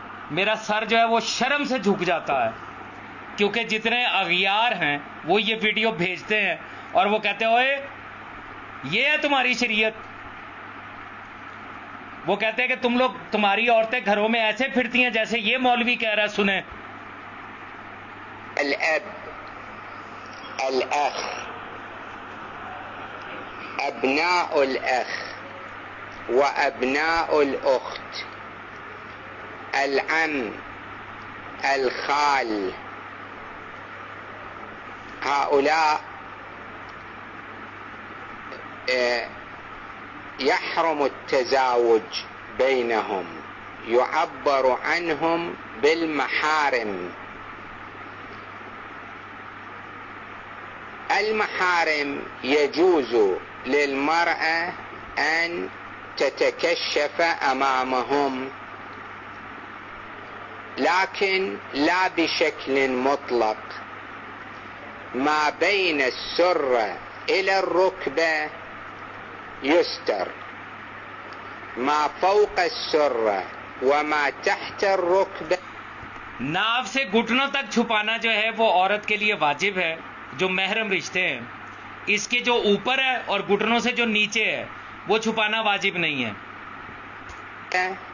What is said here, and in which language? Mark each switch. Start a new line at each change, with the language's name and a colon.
Urdu: میرا سر جو ہے وہ شرم سے جھک جاتا ہے، کیونکہ جتنے اغیار ہیں وہ یہ ویڈیو بھیجتے ہیں اور وہ کہتے ہیں اوئے یہ ہے تمہاری شریعت. وہ کہتے ہیں کہ تم لوگ، تمہاری عورتیں گھروں میں ایسے پھرتی ہیں جیسے یہ مولوی کہہ رہا ہے. سنیں.
Arabic: الاب، الاخ، ابناء الاخ وابناء الاخت، العم، الخال، هؤلاء يحرم التزاوج بينهم، يعبر عنهم بالمحارم. المحارم يجوز للمرأة أن تتكشف أمامهم، لكن لا بشكل مطلق. ما بين السرة إلى الركبة يستر، ما فوق السرة وما تحت الركبة.
Urdu: ناف سے گھٹنوں تک چھپانا جو ہے وہ عورت کے لیے واجب ہے جو محرم رشتے ہیں. اس کے جو اوپر ہے اور گھٹنوں سے جو نیچے ہے وہ چھپانا واجب نہیں ہے.